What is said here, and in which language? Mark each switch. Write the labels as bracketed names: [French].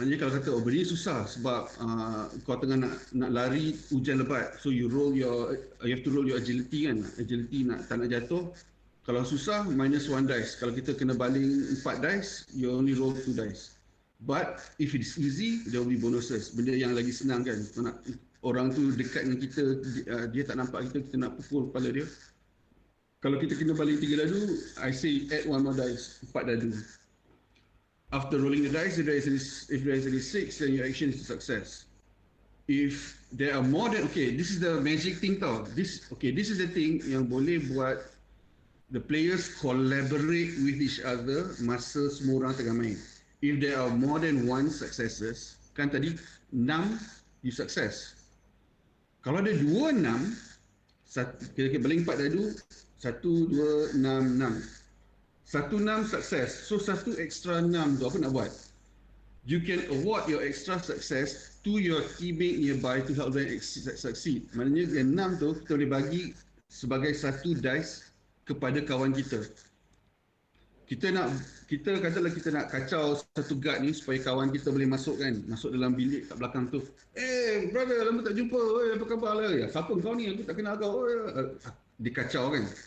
[Malay] Maksudnya kalau kata, oh benda ni susah sebab kau tengah nak lari hujan lebat, [English] so you have to roll your agility [Malay] kan. Agility tak nak jatuh. Kalau susah, minus 1 dice. Kalau kita kena baling 4 dice, [English] you only roll 2 dice. But if it is easy, there will be bonuses. [Malay] Benda yang lagi senang kan. Orang tu dekat dengan kita, dia tak nampak kita nak pukul kepala dia. Kalau kita kena baling 3 dadu, [English] I say add 1 more dice, [Malay] 4 dadu. [English] After rolling the dice, if there is any 6, then your action is a success. If there are more than, okay, this is the magic thing tau. This is the thing [Malay] yang boleh buat [English] the players collaborate with each other [Malay] masa semua orang tengah main. [English] If there are more than 1 successes, [Malay] kan tadi 6 [English] you success. [Malay] Kalau ada 2 6, kira-kira baling 4 dadu, 1, 2, 6, 6. 1 6 sukses. So 1 extra 6 tu apa nak buat? [English] You can award your extra success to your teammate nearby to help them succeed. [Malay] Maknanya yang 6 tu kita boleh bagi sebagai 1 dice kepada kawan kita. Kita katalah kita nak kacau satu guard ni supaya kawan kita boleh masuk dalam bilik kat belakang tu. Brother, lama tak jumpa. Apa khabar lah? Ya, siapa kau ni? Aku tak kenal kau. Dia kacau kan.